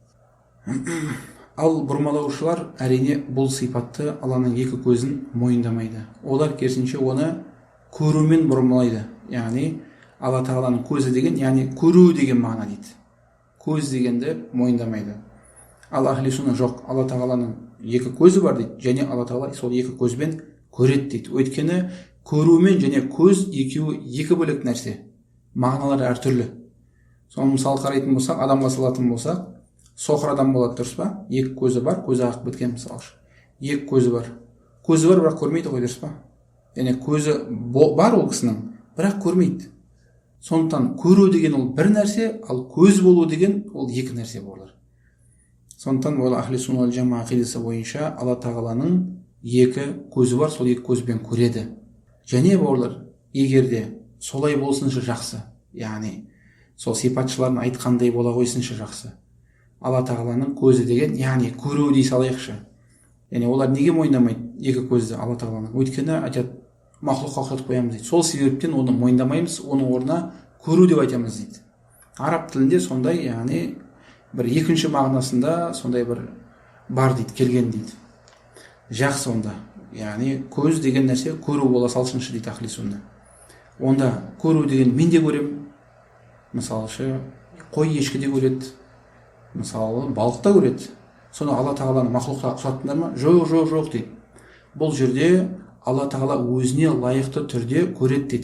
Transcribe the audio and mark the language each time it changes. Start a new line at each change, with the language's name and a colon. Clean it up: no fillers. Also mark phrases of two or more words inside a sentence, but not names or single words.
Kazakh: Ал бұрмалаушылар әрине бұл сипатты Алланың екі көзін мойындамайды. Олар керісінше оны көрумен бұрмалайды. Яғни Алла тағаланың көзі деген, яғни көру деген мағына дейді. Көз дегенді мойындамайды. Ал
Arabic: أهل السنة
Kazakh: жоқ, Алла тағаланың екі көзі бар дейді, және Алла тағала сол екі көзбен көреді дейді. Өйткені көрумен және көз екеуі екі бөлек нәрсе. Мағыналары әртүрлі. Соны мысал қарайтын болсақ, адамға салатын болсақ, соқыр адам болады, дұрыс па? Екі көзі бар, көзі ағып біткен мысалы. Екі көзі бар. Көзі бар, бірақ көрмейді ғой, дұрыс па? Яғни көзі бар ол кісінің, бірақ көрмейді. Сондықтан көру деген ол бір нәрсе, ал көз болу деген ол екі нәрсе болар. Сондықтан ол
Arabic: أهل السنة والجماعة
Kazakh: ақидасы бойынша Алла тағаланың екі көзі бар, сол екі көзбен көреді. Және бауырлар, егер де солай болсыншы жақсы, яғни сол сипатшылардың айтқандай бола қойсыншы жақсы. Алла тағаланың көзі деген, яғни көру дей салайықшы. Яғни олар неге мойындамайды екі көзді Алла тағаланың? Өйткені айтады, мақлұққа ұқсатып қоямыз дейді. Сол себептен оны мойындамаймыз, оның орнына көру деп айтамыз дейді. Араб тілінде сондай, яғни бір екінші мағынасында сондай бір бар дейді, келген дейді. Жақсы онда. Яғни көз деген нәрсе көру бола салсыншы дейді
Arabic: أهل السنة.
Kazakh: Онда көру деген мен де көрем. Мысалшы, қой ешкі де көреді. Мысалы, балық та көреді. Соны Алла тағаланы мақлұққа ұқсаттыңдар ма? Жоқ дейді. Бұл жерде Алла тағала өзіне лайықты түрде көреді дейді.